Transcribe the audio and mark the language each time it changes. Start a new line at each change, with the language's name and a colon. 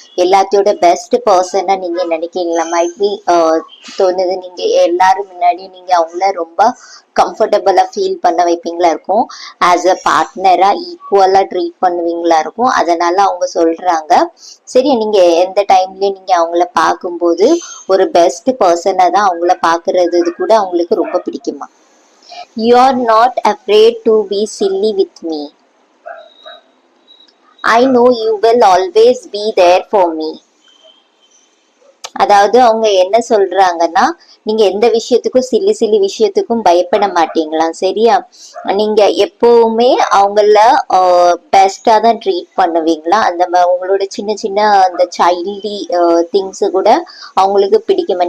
Tamil: எல்லாத்தையோட best பர்சனா நீங்க நினைக்கீங்களா? Might be தோணுது நீங்க எல்லாரும் முன்னாடி நீங்க அவங்கள ரொம்ப கம்ஃபர்டபுளா ஃபீல் பண்ண வைப்பீங்களா இருக்கும். ஆஸ் அ பார்ட்னரா ஈக்குவலா ட்ரீட் பண்ணுவீங்களா இருக்கும். அதனால அவங்க சொல்றாங்க. சரி, நீங்க எந்த டைம்லயும் நீங்க அவங்கள பார்க்கும்போது ஒரு பெஸ்ட் பர்சனா தான் அவங்கள பாக்குறது கூட அவங்களுக்கு ரொம்ப பிடிக்குமா?
English: You are not afraid to be silly with me. I know you will always be there for me.
Tamil: அதாவது அவங்க என்ன சொல்றாங்கன்னா, நீங்க எந்த விஷயத்துக்கும் சில்லி சில்லி விஷயத்துக்கும் பயப்பட மாட்டீங்களாம். சரியா? நீங்க எப்பவுமே அவங்கள பெஸ்டா தான் ட்ரீட் பண்ணுவீங்களா. அந்த உங்களோட சின்ன சின்ன அந்த சைல்டி திங்ஸ் கூட அவங்களுக்கு பிடிக்குமா?